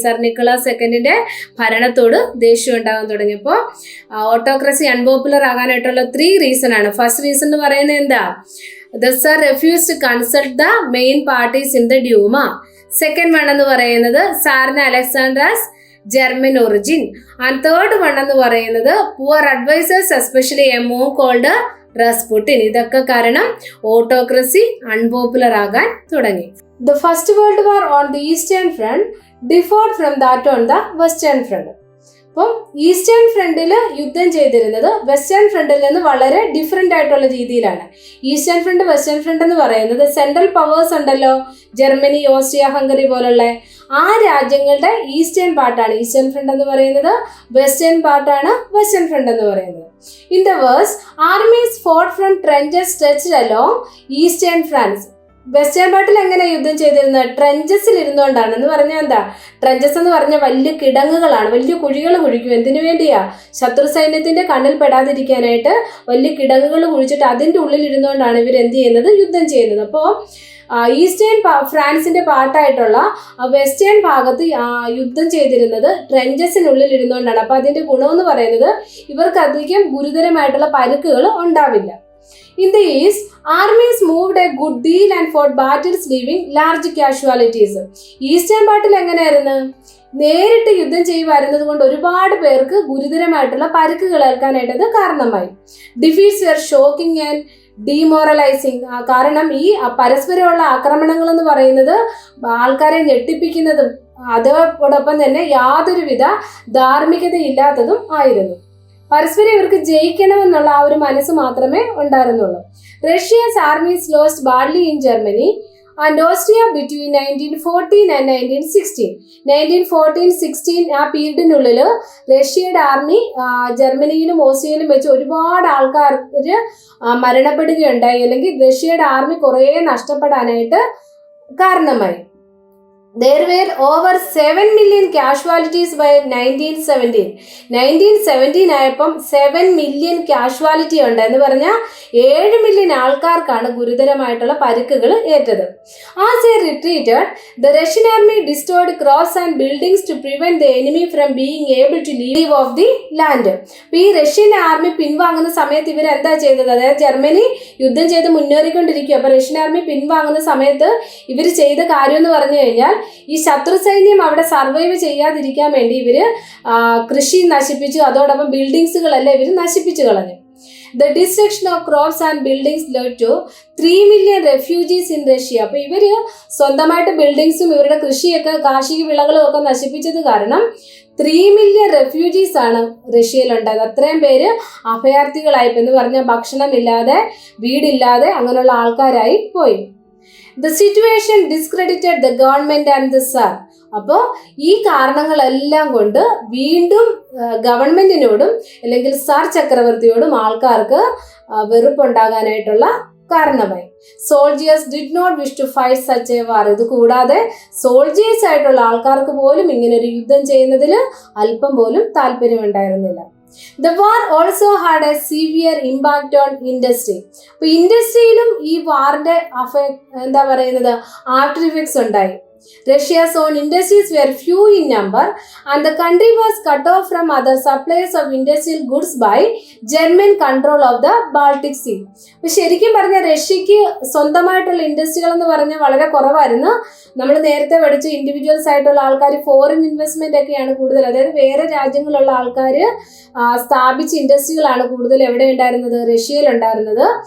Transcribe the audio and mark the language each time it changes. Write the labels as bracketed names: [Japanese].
[Malayalam] Sir Nicholas സെക്കൻഡിന്റെ ഭരണത്തോട് ദേഷ്യം ഉണ്ടാകാൻ തുടങ്ങി. അപ്പോൾ ഓട്ടോക്രസി അൺപോപ്പുലർ ആകാനായിട്ടുള്ള 3 റീസൺ ആണ്. ഫസ്റ്റ് റീസൺ എന്ന് പറയുന്നത് എന്താ? [English] The Sir refused to consult the main parties in the Duma. Second one [Malayalam] എന്ന് പറയുന്നത് സാറിന് അലക്സാണ്ട്രാസ് German origin. [English] and third one [Malayalam] എന്ന് പറയുന്നത് [English] Poor advisers, especially a monk called Rasputin. [Malayalam] ഇതൊക്കെ കാരണം ഓട്ടോക്രസി അൺപോപ്പുലർ ആകാൻ തുടങ്ങി. [English] The First World War on the Eastern Front differed from that on the Western Front. [Malayalam] അപ്പം ഈസ്റ്റേൺ ഫ്രണ്ടിൽ യുദ്ധം ചെയ്തിരുന്നത് വെസ്റ്റേൺ ഫ്രണ്ടിൽ നിന്ന് വളരെ ഡിഫറെൻ്റ് ആയിട്ടുള്ള രീതിയിലാണ്. ഈസ്റ്റേൺ ഫ്രണ്ട്, വെസ്റ്റേൺ ഫ്രണ്ട് എന്ന് പറയുന്നത് സെൻട്രൽ പവേഴ്സ് ഉണ്ടല്ലോ, ജർമ്മനി, ഓസ്ട്രിയ, ഹംഗറി പോലുള്ള ആ രാജ്യങ്ങളുടെ ഈസ്റ്റേൺ പാർട്ടാണ് ഈസ്റ്റേൺ ഫ്രണ്ട് എന്ന് പറയുന്നത്. വെസ്റ്റേൺ പാർട്ടാണ് വെസ്റ്റേൺ ഫ്രണ്ട് എന്ന് പറയുന്നത്. [English] In the wars, armies fought from trenches stretched along eastern France. [Malayalam] Western പാർട്ടിൽ എങ്ങനെ യുദ്ധം ചെയ്തിരുന്നത്? ട്രെഞ്ചസിൽ ഇരുന്നുകൊണ്ടാണ്. എന്ന് പറഞ്ഞാൽ എന്താ? ട്രെഞ്ചസ് എന്ന് പറഞ്ഞാൽ വലിയ കിടങ്ങുകളാണ്, വലിയ കുഴികൾ കുഴിക്കും. എന്തിനു വേണ്ടിയാ? ശത്രു സൈന്യത്തിന്റെ കണ്ണിൽ പെടാതിരിക്കാനായിട്ട് വലിയ കിടങ്ങുകൾ കുഴിച്ചിട്ട് അതിൻ്റെ ഉള്ളിൽ ഇരുന്നുകൊണ്ടാണ് ഇവർ എന്ത് ചെയ്യുന്നത്? യുദ്ധം ചെയ്യുന്നത്. അപ്പോൾ ഈസ്റ്റേൺ ഫ്രാൻസിന്റെ പാർട്ടായിട്ടുള്ള വെസ്റ്റേൺ ഭാഗത്ത് യുദ്ധം ചെയ്തിരുന്നത് ട്രെഞ്ചസിനുള്ളിൽ ഇരുന്നുകൊണ്ടാണ്. അപ്പൊ അതിന്റെ ഗുണമെന്ന് പറയുന്നത് ഇവർക്ക് അധികം ഗുരുതരമായിട്ടുള്ള പരുക്കുകൾ ഉണ്ടാവില്ല. [English] In the East, armies moved a good deal and fought battles leaving large casualties. [Malayalam] Eastern പാർട്ടിൽ എങ്ങനെയായിരുന്നു? നേരിട്ട് യുദ്ധം ചെയ്യുമായിരുന്നത് കൊണ്ട് ഒരുപാട് പേർക്ക് ഗുരുതരമായിട്ടുള്ള പരിക്കുകൾ ഏൽക്കാനായിട്ട് അത് കാരണമായി. [English] Defeats were shocking and demoralising. [Malayalam] കാരണം ഈ പരസ്പരമുള്ള ആക്രമണങ്ങൾ എന്ന് പറയുന്നത് ആൾക്കാരെ ഞെട്ടിപ്പിക്കുന്നതും അതോടൊപ്പം തന്നെ യാതൊരുവിധ ധാർമ്മികതയില്ലാത്തതും ആയിരുന്നു. പരസ്പരം ഇവർക്ക് ജയിക്കണമെന്നുള്ള ആ ഒരു മനസ്സ് മാത്രമേ ഉണ്ടായിരുന്നുള്ളൂ. [English] Russia's armies lost badly in Germany and Austria between 1914 and 1916. [Malayalam] 1914-16 ആ പീരീഡിനുള്ളിൽ റഷ്യയുടെ ആർമി ജർമ്മനിയിലും ഓസ്ട്രിയയിലും വെച്ച് ഒരുപാട് ആൾക്കാർ മരണപ്പെടുകയുണ്ടായി, അല്ലെങ്കിൽ റഷ്യയുടെ ആർമി കുറേ നഷ്ടപ്പെടാനായിട്ട് കാരണമായി. [English] There were over 7 million casualties by 1917. [Malayalam] 1917 ആയപ്പം 7 മില്യൺ കാഷ്വാലിറ്റി ഉണ്ട് എന്ന് പറഞ്ഞാൽ 7 മില്യൺ ആൾക്കാർക്കാണ് ഗുരുതരമായിട്ടുള്ള പരിക്കുകൾ ഏറ്റത്. [English] As they retreated, the Russian army destroyed crops and buildings to prevent the enemy from being able to leave off the land. [Malayalam] അപ്പോൾ ഈ Russian army പിൻവാങ്ങുന്ന സമയത്ത് ഇവർ എന്താ ചെയ്തത്? അതായത് ജർമ്മനി യുദ്ധം ചെയ്ത് മുന്നേറിക്കൊണ്ടിരിക്കുക. അപ്പോൾ റഷ്യൻ ആർമി പിൻവാങ്ങുന്ന സമയത്ത് ഇവർ ചെയ്ത കാര്യം എന്ന് പറഞ്ഞു കഴിഞ്ഞാൽ ഈ ശത്രു സൈന്യം അവിടെ സർവൈവ് ചെയ്യാതിരിക്കാൻ വേണ്ടി ഇവര് കൃഷി നശിപ്പിച്ചു, അതോടൊപ്പം ബിൽഡിങ്സുകളെല്ലാം ഇവർ നശിപ്പിച്ചു കളഞ്ഞു. [English] The destruction of crops and buildings led to 3 million refugees in Russia. [Malayalam] അപ്പോൾ ഇവര് സ്വന്തമായിട്ട് ബിൽഡിങ്സും ഇവരുടെ കൃഷിയൊക്കെ കാർഷിക വിളകളും ഒക്കെ നശിപ്പിച്ചത് കാരണം 3 മില്യൺ റെഫ്യൂജീസ് ആണ് റഷ്യയിലുണ്ടായത്. അത്രയും പേര് അഭയാർത്ഥികളായി എന്ന് പറഞ്ഞാൽ ഭക്ഷണമില്ലാതെ വീടില്ലാതെ അങ്ങനെയുള്ള ആൾക്കാരായി പോയി. [English] The situation discredited the government and the Tsar. [Malayalam] അപ്പോൾ ഈ കാരണങ്ങളെല്ലാം കൊണ്ട് വീണ്ടും ഗവൺമെന്റിനോടും അല്ലെങ്കിൽ സാർ ചക്രവർത്തിയോടും ആൾക്കാർക്ക് വെറുപ്പുണ്ടാകാനായിട്ടുള്ള കാരണമായി. [English] Soldiers did not wish to fight such a war. [Malayalam] ഇത് കൂടാതെ സോൾജിയേഴ്സ് ആയിട്ടുള്ള ആൾക്കാർക്ക് പോലും ഇങ്ങനെ ഒരു യുദ്ധം ചെയ്യുന്നതിൽ അല്പം പോലും താല്പര്യമുണ്ടായിരുന്നില്ല. [English] The war also had a severe impact on industry. [Malayalam] അപ്പോൾ ഇൻഡസ്ട്രിയിലും ഈ വാറിന്റെ എന്താ പറയുന്നത് ആഫ്റ്റർ ഇഫക്ട്സ് ഉണ്ടായി. [English] Russia's own industries were few in number and the country was cut off from other suppliers of industrial goods by German control of the Baltic Sea. [Malayalam] അപ്പോൾ ശരിക്കും പറഞ്ഞാൽ റഷ്യക്ക് സ്വന്തമായിട്ടുള്ള ഇൻഡസ്ട്രികൾ എന്ന് പറഞ്ഞാൽ വളരെ കുറവായിരുന്നു. നമ്മൾ നേരത്തെ പഠിച്ച ഇൻഡിവിജ്വൽസ് ആയിട്ടുള്ള ആൾക്കാർ ഫോറിൻ ഇൻവെസ്റ്റ്മെന്റ് ഒക്കെയാണ് കൂടുതൽ, അതായത് വേറെ രാജ്യങ്ങളുള്ള ആൾക്കാർ സ്ഥാപിച്ച ഇൻഡസ്ട്രികളാണ് കൂടുതൽ എവിടെ ഉണ്ടായിരുന്നത്? റഷ്യയിൽ ഉണ്ടായിരുന്നത്.